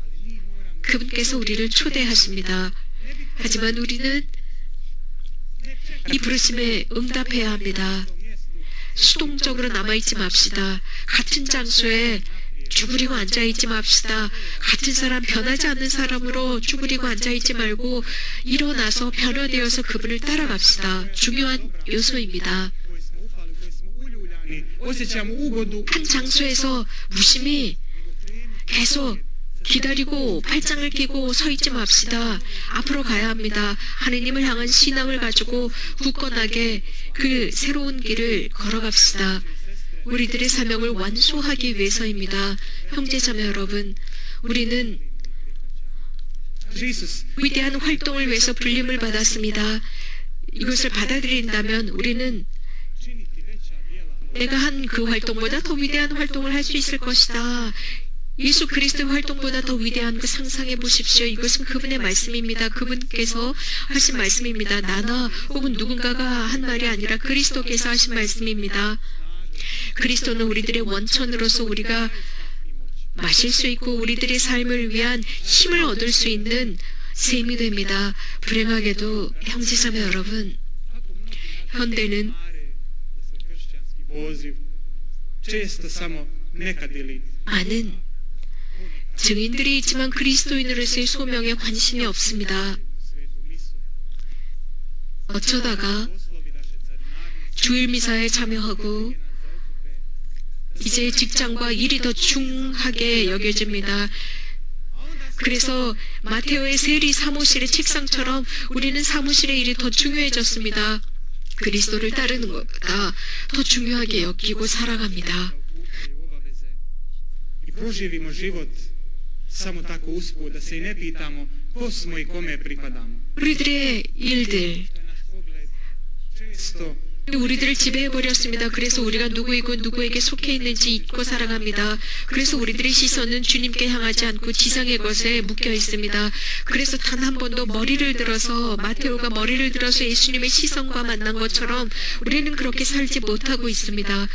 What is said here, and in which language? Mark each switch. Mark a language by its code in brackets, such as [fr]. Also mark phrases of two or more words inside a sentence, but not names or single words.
[ko] 그분께서 우리를 초대하십니다. 하지만 우리는 이 부르심에 응답해야 합니다. 수동적으로 남아있지 맙시다. 같은 장소에 쭈그리고 앉아있지 맙시다. 같은 사람, 변하지 않는 사람으로 쭈그리고 앉아있지 말고 일어나서 변화되어서 그분을 따라갑시다. 중요한 요소입니다. [hr] Osjećamo ugodu [ko] 한 장소에서 무심히 계속 기다리고 팔짱을 끼고 서 있지 맙시다. 앞으로 가야 합니다. 하느님을 향한 신앙을 가지고 굳건하게 그 새로운 길을 걸어갑시다. 우리들의 사명을 완수하기 위해서입니다. 형제자매 여러분, 우리는 Jesus. 위대한 활동을 위해서 불림을 받았습니다. 이것을 받아들인다면 우리는 [hr] Činiti veća djela. [ko] 내가 한 그 활동보다 더 위대한 활동을 할 수 있을 것이다. 예수 그리스도의 활동보다 더 위대한 그 상상해 보십시오. 이것은 그분의 말씀입니다. 그분께서 하신 말씀입니다. 나나 혹은 누군가가 한 말이 아니라 그리스도께서 하신 말씀입니다. 그리스도는 우리들의 원천으로서 우리가 마실 수 있고 우리들의 삶을 위한 힘을 얻을 수 있는 셈이 됩니다. 불행하게도 형제자매 여러분, 현대는 [hr] Kršćanski poziv često samo nekad ili [ko] 많은 증인들이 있지만 그리스도인으로서의 소명에 관심이 없습니다. [hr] svetu misu. [ko] 어쩌다가 [hr] Poslovi naše carinari [ko] 주일 미사에 참여하고 이제 직장과 일이 더 중하게 여겨집니다. 그래서 마테오의 세리 사무실의 책상처럼 우리는 사무실의 일이 더 중요해졌습니다. 그리스도를 따르는 것보다 더 중요하게 여기고 살아갑니다. [hr] okupljaju obaveze i proživimo život samo tako usput da se i ne pitamo ko smo i kome pripadamo. [ko] 우리들의 일들, [hr] To je naš pogled često [ko] 우리들을 지배해버렸습니다. 그래서 우리가 누구이고 누구에게 속해 있는지 잊고 살아갑니다. 그래서 우리들의 시선은 주님께 향하지 않고 지상의 것에 묶여 있습니다. 그래서 단 한 번도 머리를 들어서 마테오가 머리를 들어서 예수님의 시선과 만난 것처럼 우리는 그렇게 살지 못하고 있습니다.